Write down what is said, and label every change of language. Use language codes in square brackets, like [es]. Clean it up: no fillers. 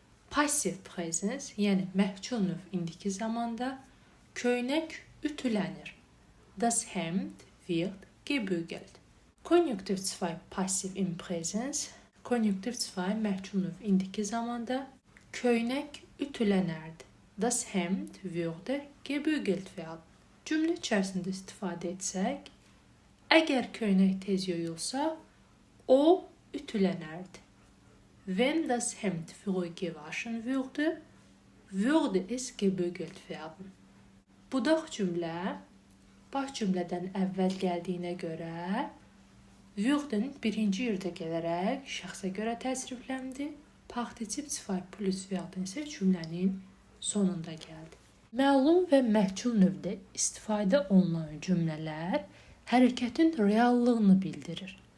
[az] Passiv presens, yəni məhcul növ indiki zamanda köynək ütülənir. [de] Das Hemd wird gebügelt. [az] Konjunktiv 2 passiv in presens, konjunktiv 2 məhcul növ indiki zamanda köynək ütülənərdi. [de] Das Hemd würde gebügelt werden. [az] Cümlə içərisində istifadə etsək, əgər köynək tez yuyulsa, o ütülənərdi. [de] Wenn das Hemd früh gewaschen würde, würde es gebügelt werden. [az] Budaq cümlə baş cümlədən əvvəl gəldiyinə görə würden birinci yerdə gələrək şəxsə görə təsrifləndi. Partitip 2 plus werden isə cümlənin sonunda gəldi. Məlum və məhcul növdə istifadə olunan cümlələr hərəkətin reallığını bildirir.